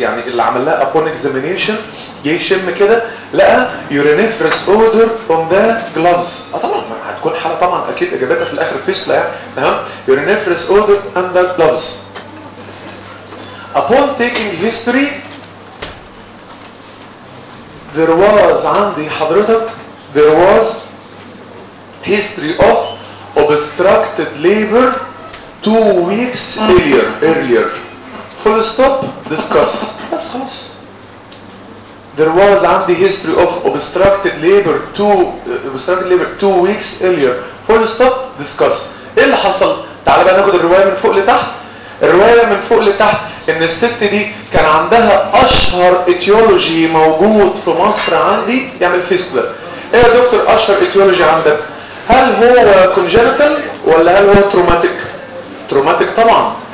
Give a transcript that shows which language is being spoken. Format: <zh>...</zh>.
<ar>يعني اللي عملها</ar> <en>upon examination</en> <ar>جه يشم كده لقى</ar> <en>urinifers odor on the gloves.</en> <ar>طبعا هتكون حاله، طبعا اكيد اجابتها في الاخر فيسلا يعني.</ar> <en>تمام، urinifers odor on the gloves. Upon taking history there was</en> <ar>عندي حضرتك</ar> <en>there was history of obstructed labor 2 weeks earlier. Full stop, discuss. That's close. There was</en> <ar>عندي</ar> <en>history of obstructed labor two weeks earlier. Full stop, discuss.</en> <ar>ايه اللي حصل؟ تعال بقى ناخد الرواية من فوق لتحت. الرواية من فوق لتحت ان الست دي كان عندها اشهر ايتيولوجي موجود في مصر عندي يعمل فيستلا. ايه يا دكتور اشهر ايتيولوجي عندك؟ هل هو congenital ولا هل هو traumatic؟ تروماتيك طبعا.</ar>